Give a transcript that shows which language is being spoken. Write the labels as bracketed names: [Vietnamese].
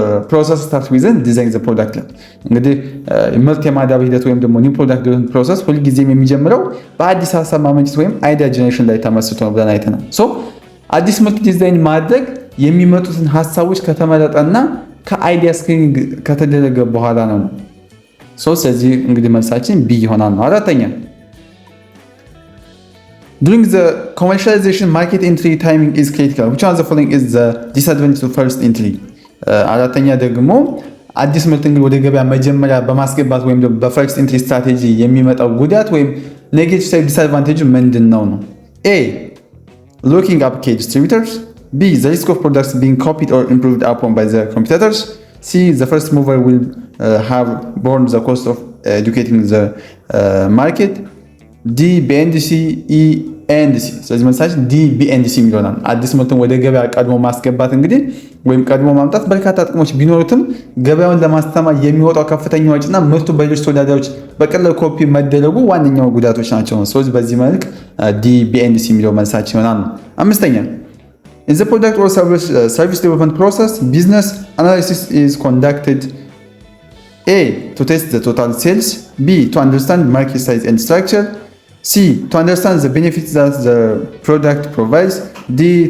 [English] ፕሮሰስ ስታርት ዊዝ ዲዛይን ዘ ፕሮዳክት። [Amharic] እንግዲህ ምርት የማዳበር ሂደት ወይም ደግሞ ኒው ፕሮዳክት ፕሮሰስ ሁልጊዜም የሚጀምረው በአዲስ ሀሳብ ማመንጨት ወይም አይዲያ ጀነሬሽን ላይ ተመስርቶ ነው ብለን አይተናል። አዲስ ምርት ዲዛይን ማድረግ የሚመጡትን ሀሳቦች ከተመረጠና ከአይዲያ ስክሪኒንግ ከተደረገ በኋላ ነው። ስለዚህ እንግዲህ መልሳችን ቢ ይሆናል ነው። አራተኛ [English] During the commercialization, market entry timing is critical. Which one of the following is the disadvantage of first entry? [Amharic] አራተኛ ደግሞ አዲስ ምርት እንግዲህ ወደ ገበያ መጀመሪያ በማስገባት ወይም ደግሞ በፈርስት ኢንትሪ ስትራቴጂ የሚመጣው ጉዳት ወይም ኔጌቲቭ ዲስአድቫንቴጅ ምንድን ነው? [English] ኤ locking up key distributors, B the risk of products being copied or improved upon by the competitors, C the first mover will have borne the cost of educating the market, [Amharic] ዲ ቢኤንዲሲ፣ ኢ ኤንዲሲ። ስለዚህ መልሳችን ዲ ቢኤንዲሲ የሚሆናል። አዲስ ምርትን ወደ ገበያ ቀድሞ ማስገባት እንግዲህ ወይም ቀድሞ ማምጣት በርካታ ጥቅሞች ቢኖሩትም ገበያውን ለማስተማር የሚወጣው ከፍተኛ ወጪና ምርቱ በሌሎች ተወዳዳሪዎች በቀላሉ ኮፒ መደረጉ ዋነኛው ጉዳቶች ናቸው። ስለዚህ በዚህ መልክ ዲ ቢኤንዲሲ የሚለው መልሳችን ይሆናል። አምስተኛ [English] In the product or service development process, business analysis is conducted A. To test the total sales, B. To understand market size and structure, C. To understand the benefits that the product provides, D.